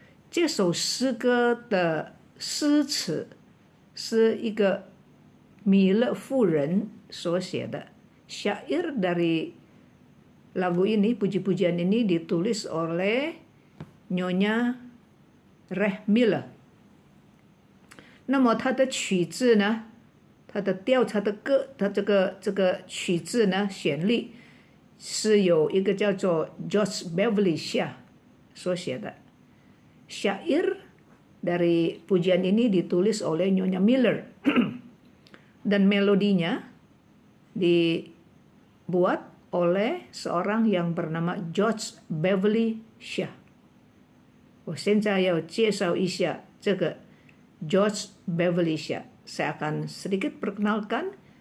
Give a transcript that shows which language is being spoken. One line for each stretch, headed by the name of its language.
Chinese: 这首诗歌的诗词是一个米勒夫人所写的.
Indonesian: Syair dari lagu ini, puji-pujian ini ditulis oleh Nyonya Reh Miller.
Chinese: 那么它的曲子呢，它的调，它的歌，它这个曲子呢，旋律是有一个叫做 George Beverly Shah 所写的。
Indonesian: Syair dari pujian ini ditulis oleh Nyonya Miller dan melodinya dibuat oleh seorang yang bernama George Beverly Shah.
Chinese: 我现在要介绍一下这个 George Beverly Shah.
Indonesian: Saya akan sedikit perkenalkan